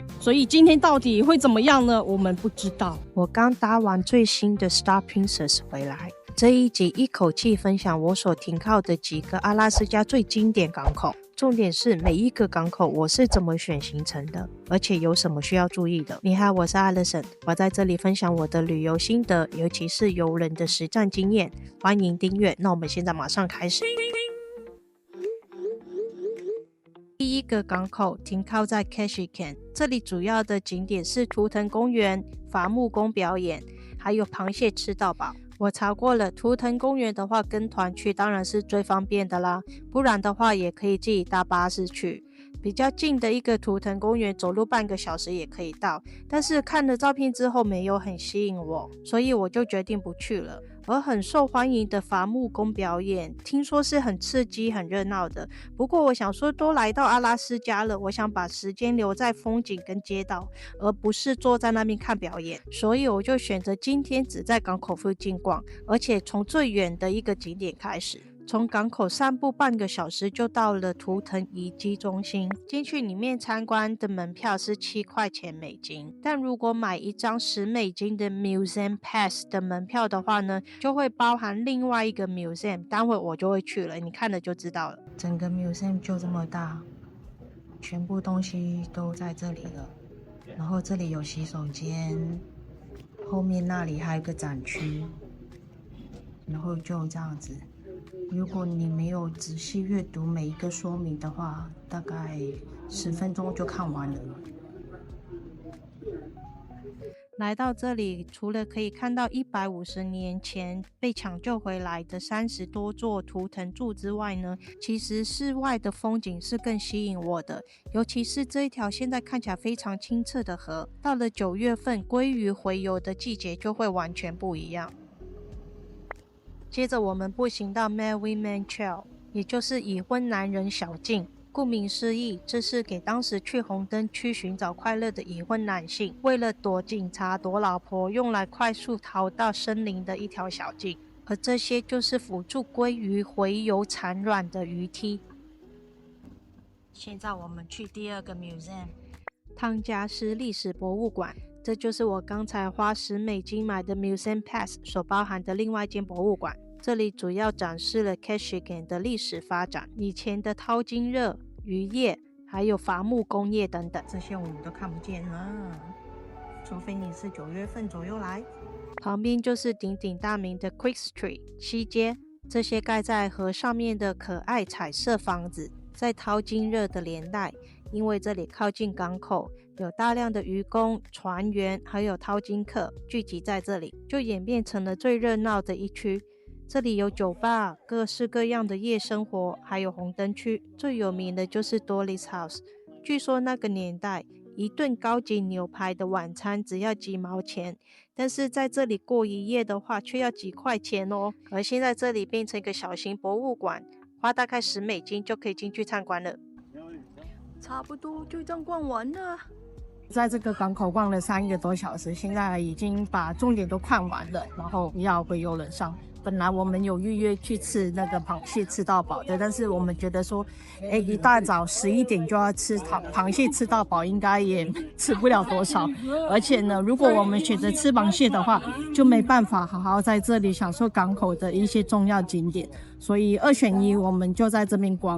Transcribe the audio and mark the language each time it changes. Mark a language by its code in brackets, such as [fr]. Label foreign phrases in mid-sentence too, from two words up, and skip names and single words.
[zh] 所以今天到底会怎麼樣呢？我們不知道。我剛搭完最新的 Star Princess 回來，這一集一口氣分享我所停靠的幾個阿拉斯加最經典港口，重點是每一個港口我是怎麼選行程的，而且有什麼需要注意的。你好，我是 Alison，我在這裡分享我的旅遊心得，尤其是郵輪的實戰經驗，歡迎訂閱。那我們現在馬上開始。第一個港口停靠在 Ketchikan， 這裡主要的景點是圖騰公園、伐木工表演，還有螃蟹吃到飽。我查過了，圖騰公園的話跟團去當然是最方便的啦，不然的話也可以自己搭巴士去。比較近的一個圖騰公園走路半個小時也可以到，但是看了照片之後沒有很吸引我，所以我就決定不去了。而很受歡迎的伐木工表演，聽說是很刺激很熱鬧的，不過我想說都來到阿拉斯加了，我想把時間留在風景跟街道，而不是坐在那邊看表演，所以我就選擇今天只在港口附近逛，而且從最遠的一個景點開始。從港口散步半個小時就到了圖騰遺跡中心，進去裡面參觀的門票是7塊錢美金，但如果買一張10美金的 Museum Pass 的門票的話呢，就會包含另外一個 Museum， 待會我就會去了，你看了就知道了。整個 Museum 就這麼大，全部東西都在這裡了，然後這裡有洗手間，後面那裡還有個展區，然後就這樣子。如果你沒有仔細閱讀每一個說明的話，大概10分鐘就看完了。來到這裡，除了可以看到150年前被搶救回來的30多座圖騰柱之外呢，其實室外的風景是更吸引我的，尤其是這一條現在看起來非常清澈的河，到了9月份鮭魚洄游的季節就會完全不一樣。接着我們步行到 Married Man Trail，也就是已婚男人小徑。顧名思義，這是給當時去紅燈區尋找快樂的已婚男性，為了躲警察、躲老婆，用來快速逃到森林的一條小徑。而這些就是輔助鮭魚洄游產卵的魚梯。現在我們去第二個 Museum， 湯加斯歷史博物館。這就是我剛才花10美金買的 Museum Pass 所包含的另外一間博物館。這裡主要展示了 Ketchikan 的歷史發展，以前的淘金熱、漁業，還有伐木工業等等，這些我們都看不見了，除非你是9月份左右來。旁邊就是鼎鼎大名的 Quick Street 西街，這些蓋在河上面的可愛彩色房子，在淘金熱的年代，因為這裡靠近港口，有大量的漁工、船員還有淘金客聚集在這裡，就演變成了最熱鬧的一區。這裡有酒吧、各式各樣的夜生活，還有紅燈區。最有名的就是 Dolly's House，據說那個年代一頓高級牛排的晚餐只要幾毛錢，但是在這裡過一夜的話卻要幾塊錢哦。而現在這裡變成一個小型博物館，花大概10美金就可以進去參觀了。差不多就這樣逛完了。在這個港口逛了3個多小時，現在已經把重點都看完了，然後要回郵輪上。本來我們有預約去吃那個螃蟹吃到飽的，但是我們覺得說，一大早11點就要吃螃蟹吃到飽，應該也吃不了多少。而且呢，如果我們選擇吃螃蟹的話，就沒辦法好好在這裡享受港口的一些重要景點，所以2選1，我們就在這邊逛。